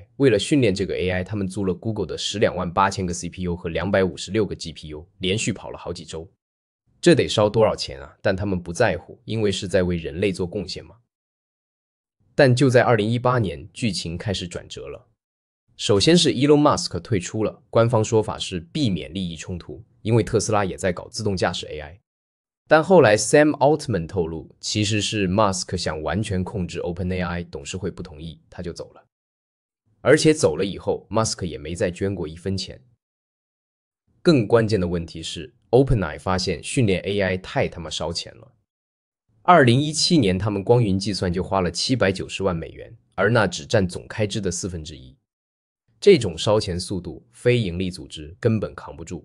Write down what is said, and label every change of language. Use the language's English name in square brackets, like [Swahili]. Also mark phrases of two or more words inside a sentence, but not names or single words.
[Chinese] 為了訓練這個 AI， 他們租了 Google 的128000個 CPU 和256個 GPU， 連續跑了好幾周。這得燒多少錢啊？但他們不在乎，因為是在為人類做貢獻嘛。但就在2018年，劇情開始轉折了。首先是 Elon Musk 退出了，官方說法是避免利益衝突，因為特斯拉也在搞自动駕駛 AI。但後來 Sam Altman 透露，其實是 Musk 想完全控制 OpenAI， 董事會不同意，他就走了。而且走了以後 ，Musk 也沒再捐過1分錢。更關鍵的問題是 ，OpenAI 發現訓練 AI 太他媽燒錢了。2017年，他們光雲計算就花了790萬美元，而那只佔總開支的1/4。這種燒錢速度，非盈利組織根本扛不住。